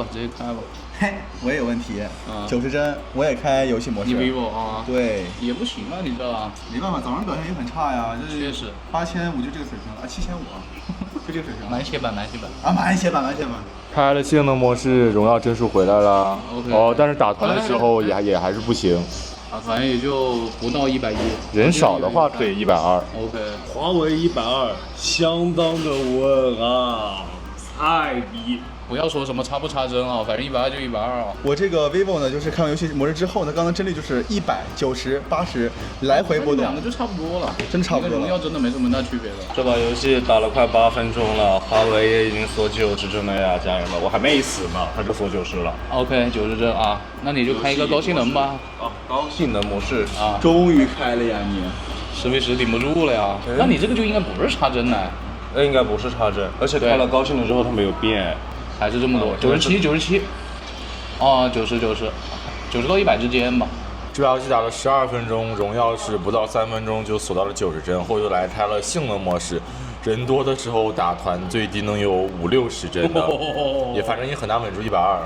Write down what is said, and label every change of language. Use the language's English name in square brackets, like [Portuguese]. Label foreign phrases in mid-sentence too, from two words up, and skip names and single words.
[Chinese] 我也有問題，90幀，我也開遊戲模式。你 vivo 啊？對，也不行啊，你知道吧？沒辦法，早上表現也很差呀，這確實 8500就這個水平了，7500，就這個水平。滿血版。滿血版。開了性能模式，榮耀幀數回來了。 OK。但是打團的時候也還是不行。打團也就不到110。人少的話可以120。 OK。華為120，相當的穩啊。 太低。不要说什么插不插针啊，反正120就120啊。我这个 vivo 呢，就是开完游戏模式之后呢，刚刚帧率就是100、90、80来回波动，两个就差不多了，真差不多了。荣耀真的没什么大区别的。这把游戏打了快8分钟了，华为也已经锁90帧了呀，家人们，我还没死呢，它就锁90了。 OK， 90帧啊，那你就开一个高性能吧。啊，高性能模式啊，终于开了呀你！10v10頂不住了呀。那你这個就應該不是插針呢？那應該不是插針，而且開了高性能之後它沒有變，還是這麼多，97，哦，90到100之間吧。這把遊戲打了12分鐘，榮耀是不到3分鐘就鎖到了90幀，後又來開了性能模式，人多的時候打團最低能有50-60幀的，也反正也很難穩住120。